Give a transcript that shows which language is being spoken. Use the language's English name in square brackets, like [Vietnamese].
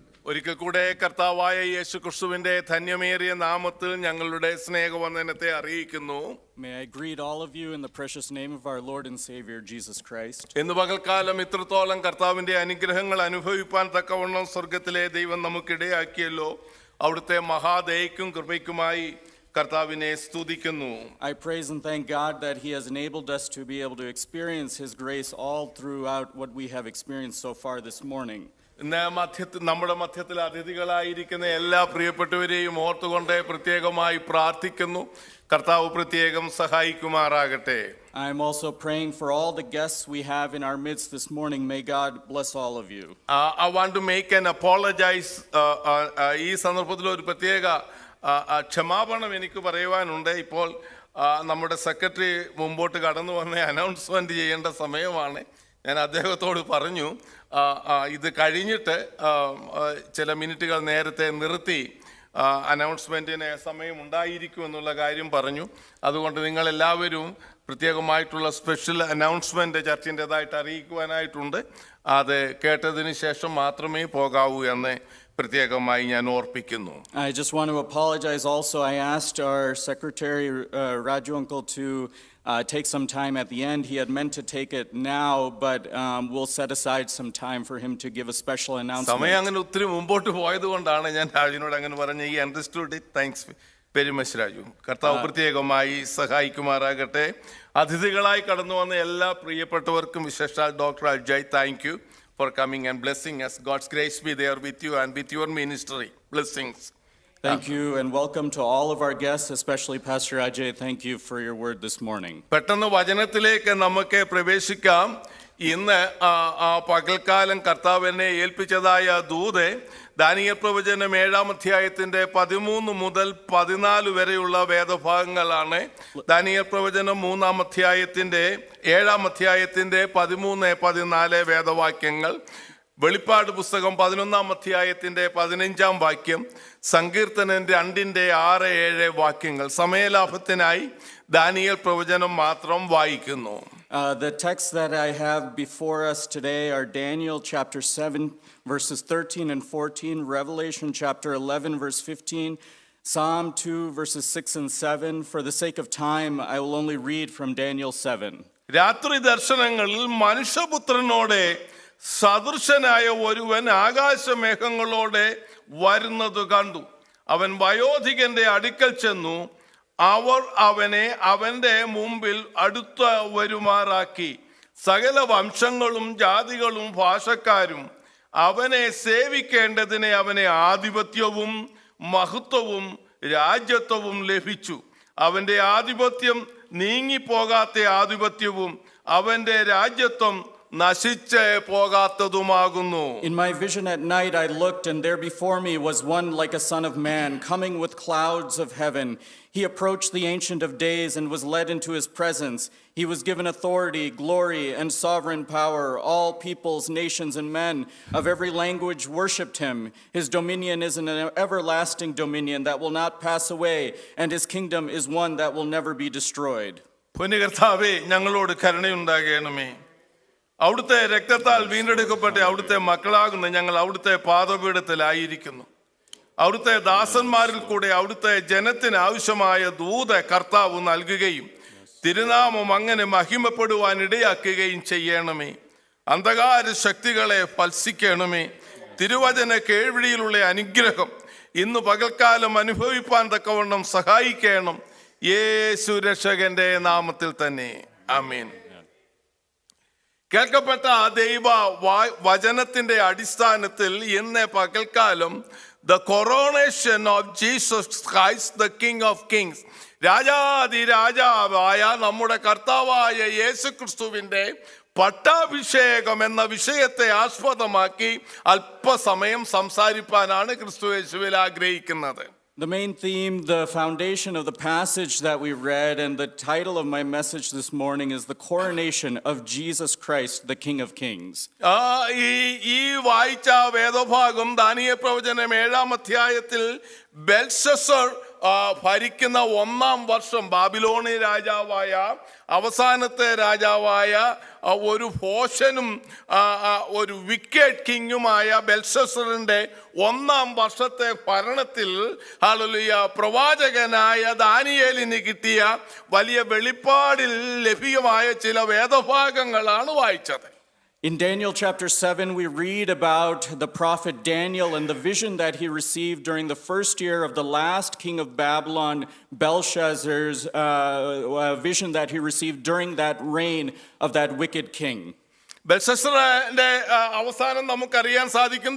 [Malayalam] ഒരിക്കൽ കൂടെ കർത്താവായ യേശു ക്രിസ്തുവിന്റെ ധന്യമേറിയ നാമത്തിൽ ഞങ്ങളുടെ സ്നേഹവന്ദനത്തെ അറിയിക്കുന്നു. [English] May I greet all of you in the precious name of our Lord and Savior Jesus Christ. [Malayalam] ഇന്ന് പകൽക്കാലം ഇത്രത്തോളം കർത്താവിന്റെ അനുഗ്രഹങ്ങൾ അനുഭവിപ്പാൻ തക്കവണ്ണം സ്വർഗത്തിലെ ദൈവം നമുക്കിടയാക്കിയല്ലോ. അവിടുത്തെ മഹാദയയ്ക്കും കൃപയ്ക്കുമായി കർത്താവിനെ സ്തുതിക്കുന്നു. [English] I praise and thank God that He has enabled us to be able to experience His grace all throughout what we have experienced so far this morning. [Malayalam] ഇന്ന് നമ്മുടെ മധ്യത്തിൽ അതിഥികളായിരിക്കുന്ന എല്ലാ പ്രിയപ്പെട്ടവരെയും ഓർത്തുകൊണ്ട് പ്രത്യേകമായി പ്രാർത്ഥിക്കുന്നു. കർത്താവ് പ്രത്യേകം സഹായിക്കുമാറാകട്ടെ. [English] I am also praying for all the guests we have in our midst this morning. May God bless all of you. I want to make an apologize. [Malayalam] ഈ സന്ദർഭത്തിൽ ഒരു പ്രത്യേക ക്ഷമാപണം എനിക്ക് പറയുവാനുണ്ട്. ഇപ്പോൾ നമ്മുടെ സെക്രട്ടറി മുമ്പോട്ട് കടന്നു വന്ന് അനൗൺസ്മെന്റ് ചെയ്യേണ്ട സമയമാണ്. ഞാൻ അദ്ദേഹത്തോട് പറഞ്ഞു ഇത് കഴിഞ്ഞിട്ട് ചില മിനിറ്റുകൾ നേരത്തെ നിർത്തി അനൗൺസ്മെൻറ്റിന് സമയം ഉണ്ടായിരിക്കും എന്നുള്ള കാര്യം പറഞ്ഞു. അതുകൊണ്ട് നിങ്ങളെല്ലാവരും പ്രത്യേകമായിട്ടുള്ള സ്പെഷ്യൽ അനൗൺസ്മെൻറ്റ് ചർച്ചിൻ്റെതായിട്ട് അറിയിക്കുവാനായിട്ടുണ്ട്. അത് കേട്ടതിന് ശേഷം മാത്രമേ പോകാവൂ എന്ന് പ്രത്യേകമായി ഞാൻ ഓർപ്പിക്കുന്നു. [English] I just want to apologize also. I asked our secretary Raju uncle to take some time at the end. He had meant to take it now, but we'll set aside some time for him to give a special announcement. [Malayalam] സമയം അങ്ങനെ ഒത്തിരി മുമ്പോട്ട് പോയത് കൊണ്ടാണ് ഞാൻ രാജുവിനോട് അങ്ങനെ പറഞ്ഞ. [English] ഈ understood it. Thanks very much [Malayalam] Raju. കർത്താവ് പ്രത്യേകമായി സഹായിക്കുമാറാകട്ടെ. അതിഥികളായി കടന്നു വന്ന എല്ലാ പ്രിയപ്പെട്ടവർക്കും വിശേഷാൽ doctor Ajay, [English] Thank you for coming and blessing us. God's grace be there with you and with your ministry. Blessings. Thank you and welcome to all of our guests, especially Pastor Ajay. Thank you for your word this morning. [Malayalam] പെട്ടെന്ന് വചനത്തിലേക്ക് നമുക്ക് പ്രവേശിക്കാം. ഇന്ന് പകൽക്കാലം കർത്താവ് എന്നെ ഏൽപ്പിച്ചതായ ദൂത് Daniel പ്രവചനം 7-ാം അധ്യായത്തിന്റെ 13 മുതൽ 14 വരെയുള്ള വേദഭാഗങ്ങളാണ്. ദാനിയേൽ പ്രവചനം 3-ാം അധ്യായത്തിന്റെ 7-ാം അധ്യായത്തിന്റെ 13-14 വേദവാക്യങ്ങൾ, വെളിപ്പാട് പുസ്തകം 11-ാം അധ്യായത്തിന്റെ 15-ാം വാക്യം, സങ്കീർത്തനം 2-ന്റെ 6-7 വാക്യങ്ങൾ. സമയലാഭത്തിനായി ദാനിയേൽ പ്രവചനം മാത്രം വായിക്കുന്നു. [English] The texts that I have before us today are Daniel chapter 7 verses 13 and 14, Revelation chapter 11 verse 15, Psalm 2 verses 6 and 7. For the sake of time, I will only read from Daniel 7. [Malayalam] രാത്രി ദർശനങ്ങളിൽ മനുഷ്യപുത്രനോടെ സദൃശനായ ഒരുവൻ ആകാശമേഘങ്ങളോടെ വരുന്നത് കണ്ടു. അവൻ വയോധികന്റെ അടുക്കൽ ചെന്നു. അവർ അവനെ അവന്റെ മുമ്പിൽ അടുത്ത വരുമാറാക്കി. സകല വംശങ്ങളും ജാതികളും ഭാഷക്കാരും അവനെ സേവിക്കേണ്ടതിനെ അവനെ ആധിപത്യവും മഹത്വവും രാജ്യത്വവും ലഭിച്ചു. അവന്റെ ആധിപത്യം നീങ്ങിപ്പോകാത്ത ആധിപത്യവും അവന്റെ രാജ്യത്വം നശിച്ച് പോകാത്തതുമാകുന്നു. [English] In my vision at night I looked, and there before me was one like a son of man, coming with clouds of heaven. He approached the Ancient of Days and was led into his presence. He was given authority, glory, and sovereign power. All peoples, nations, and men of every language worshipped him. His dominion is an everlasting dominion that will not pass away, and his kingdom is one that will never be destroyed. [Malayalam] പുണ്യകർത്താവേ, ഞങ്ങളോട് കരുണയുണ്ടാകണമേ. അവിടുത്തെ രക്തത്താൽ വീണ്ടെടുക്കപ്പെട്ട അവിടുത്തെ മക്കളാകുന്ന ഞങ്ങൾ അവിടുത്തെ പാദപീഠത്തിലായിരിക്കുന്നു. അവിടുത്തെ ദാസന്മാരിൽ കൂടെ അവിടുത്തെ ജനത്തിന് ആവശ്യമായ ദൂത് കർത്താവ് നൽകുകയും തിരുനാമം അങ്ങനെ മഹിമപ്പെടുവാൻ ഇടയാക്കുകയും ചെയ്യണമേ. അന്ധകാര ശക്തികളെ ഫൽസിക്കണമേ. തിരുവചന കേൾവിഴിയിലുള്ള അനുഗ്രഹം ഇന്ന് പകൽക്കാലം അനുഭവിപ്പാൻ തക്കവണ്ണം സഹായിക്കണം. യേശു രക്ഷകന്റെ നാമത്തിൽ തന്നെ ആമേൻ. കേൾക്കപ്പെട്ട ദൈവ വചനത്തിന്റെ അടിസ്ഥാനത്തിൽ ഇന്ന് പകൽക്കാലം [English] the coronation of Jesus Christ, the King of Kings, [Malayalam] രാജാതിരാജാവായ നമ്മുടെ കർത്താവായ യേശു ക്രിസ്തുവിന്റെ പട്ടാഭിഷേകം എന്ന വിഷയത്തെ ആസ്പദമാക്കി അല്പസമയം സംസാരിപ്പാനാണ് ക്രിസ്തു യേശുവിൽ ആഗ്രഹിക്കുന്നത്. [English] The main theme, the foundation of the passage that we read, and the title of my message this morning is the coronation of Jesus Christ, the King of Kings. [Malayalam] ഈ വായിച്ച വേദഭാഗം ദാനിയേൽ പ്രവചനം 7-ാം അധ്യായത്തിൽ ബെൽഷസ്സർ ഭരിക്കുന്ന 1-ാം വർഷം ബാബിലോണി രാജാവായ അവസാനത്തെ രാജാവായ ഒരു ഭോഷനും ഒരു വിക്കറ്റ് കിങ്ങുമായ ബെൽഷസ്സറിന്റെ 1-ാം വർഷത്തെ ഭരണത്തിൽ ഹല്ലേലൂയ പ്രവാചകനായ ദാനിയേലിന് കിട്ടിയ വലിയ വെളിപ്പാടിൽ ലഭ്യമായ ചില വേദഭാഗങ്ങളാണ് വായിച്ചത്. [English] In Daniel chapter 7, we read about the prophet Daniel and the vision that he received during the first year of the last king of Babylon, Belshazzar's vision that he received during that reign of that wicked king. [Malayalam] ബെൽഷസ്സറിന്റെ അവസാനം നമുക്കറിയാൻ സാധിക്കും.